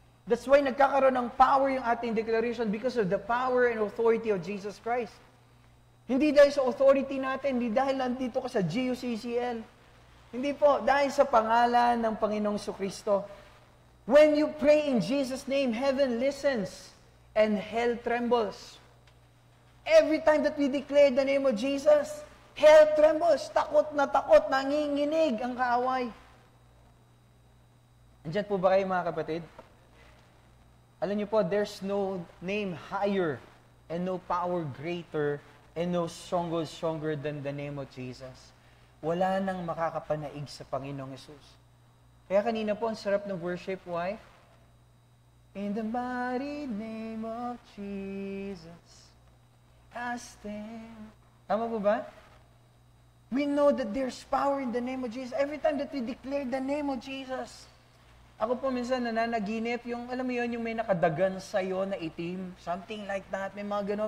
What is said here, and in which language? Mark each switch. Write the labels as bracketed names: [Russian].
[English] That's why [Filipino] nagkakaroon ng [English] power [Filipino] yung ating [English] declaration because of the power and authority of Jesus Christ. [Filipino] Hindi dahil sa authority natin, hindi dahil nandito ka sa GUCCL. Hindi po, dahil sa pangalan ng Panginoong Jesucristo. [English] When you pray in Jesus' name, heaven listens and hell trembles. Every time that we declare the name of Jesus, hell trembles, [Filipino] takot, nanginginig ang kaaway. Andiyan po ba kayo mga kapatid? Alam niyo po, [English] there's no name higher and no power greater and no stronger than the name of Jesus. [Filipino] Wala nang makakapanaig sa Panginoong Yesus. Kaya kanina po, ang sarap ng worship, why? [English] In the mighty name of Jesus, I stand. [Filipino] Tama po ba? [English] We know that there's power in the name of Jesus. Every time that we declare the name of Jesus. [Filipino] Ako po minsan nananaginip, yung, alam mo yun, yung may nakadagan sa'yo na itim. [English] Something like that. [Filipino] May mga gano'n.